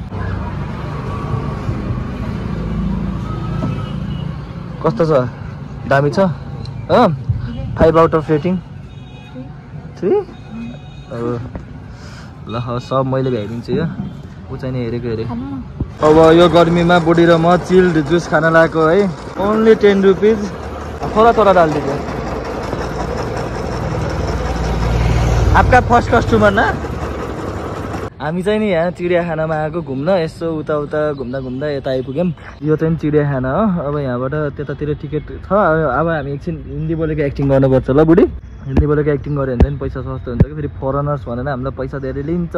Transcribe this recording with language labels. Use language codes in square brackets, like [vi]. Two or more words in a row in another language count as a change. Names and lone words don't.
[ne] कस्तो छ दामी छ 5 [en] out of rating [ne] 3 ल सब मैले भ्याइदिन्छु यो ऊ चाहिँ नि हेरेको हेरे अब यो गर्मीमा बुढी र म [en] chilled juice [ne] खान लागेको है [en] only 10 rupees [hi] थोड़ा डाल दीजिए आपका फर्स्ट कस्टमर ना [ne] हामी चाहिँ नि यहाँ चिडियाखानामा आएको घुम्न यसो उता घुम्दा यता आइपुग्यौँ यो चाहिँ चिडियाखाना हो अब यहाँबाट त्यतातिर टिकट छ अब हामी एकछिन हिन्दी बोलेको एक्टिङ गर्नुपर्छ ल बुढी हिन्दी बोलेको एक्टिङ गऱ्यो भने चाहिँ पैसा सस्तो हुन्छ कि फेरि फरेनर्स भनेर हामीलाई पैसा धेरै लिन्छ